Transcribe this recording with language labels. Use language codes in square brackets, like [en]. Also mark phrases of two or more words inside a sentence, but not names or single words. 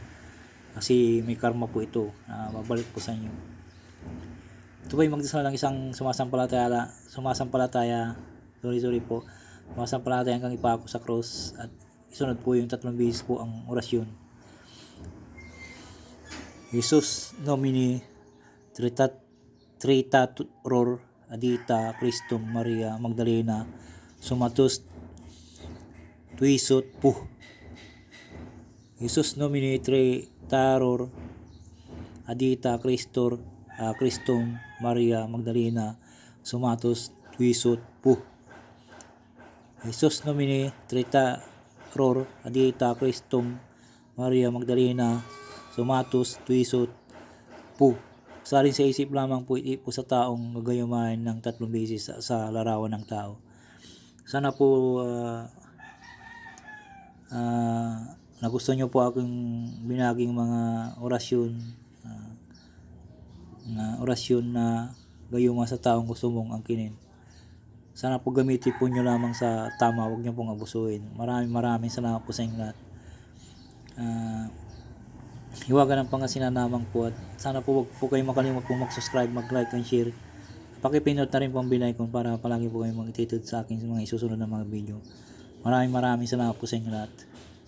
[tl] Kasi may karma po ito na babalik po sa inyo. Ito po yung magdasal ng isang sumasampalataya, sumasampalataya hanggang ipako sa cross, at isunod po yung 3 beses po ang orasyon. [la] Jesus nomini Tritator Adita Christum Maria Magdalena Sumatus Tuisot Puh. Jesus nomini Tritator Adita Christum Maria Magdalena Sumatus Tuisot Puh. Jesus nomini Tritator Adita Christum Maria Magdalena Sumatus Tuisot Puh. [tl] Saling sa isip lamang po ipo sa taong gagayumain ng 3 beses sa larawan ng tao. Sana po nagustuhan nyo po akong binaging mga orasyon na gayuma sa taong gusto mong angkinin. Sana po gamitin po nyo lamang sa tama, huwag nyo pong abusuhin. Maraming salamat po sa inyo lahat. Hiwaga ng Pangasinan lamang po, at sana po wag po kayo makalimot po mag-subscribe, mag- [en] like and share. [tl] Pakipindot na rin po ang [en] bell icon [tl] para palagi po kayo mag-updated sa akin sa mga isusunod na mga video. Maraming salamat po sa inyo lahat.